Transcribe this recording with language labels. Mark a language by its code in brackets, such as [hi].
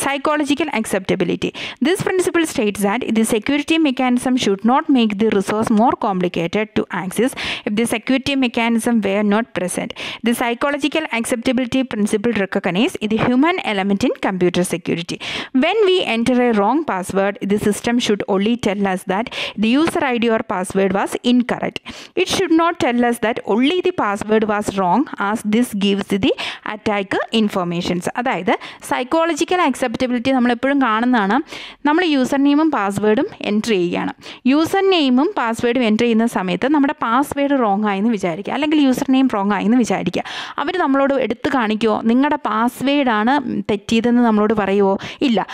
[en] Psychological acceptability. This principle states that the security mechanism should not make the resource more complicated to access if the security mechanism were not present. The psychological acceptability principle recognise the human element in computer security. When we enter a wrong password, the system should only tell us that the user ID or password was incorrect. It should not tell us that only the password was wrong, as this gives the attacker informations. [ml] അതായത് psychological acceptability നമ്മളെപ്പോഴും കാണുന്നതാണ്. നമ്മൾ user നെയിമും പാസ്വേഡും enter ചെയ്യുകയാണ്. User നെയിമും പാസ്വേഡും enter ചെയ്യുന്ന സമയത്ത് നമ്മുടെ പാസ്വേഡ് റോങ് ആയെന്ന് വിചാരിക്കുക, അല്ലെങ്കിൽ യൂസർ നെയിം റോങ് ആയെന്ന് വിചാരിക്കുക. അവർ നമ്മളോട് എടുത്ത് കാണിക്കുമോ നിങ്ങളുടെ പാസ്വേഡാണ് തെറ്റിയതെന്ന് നമ്മളോട് പറയുമോ? ഇല്ല.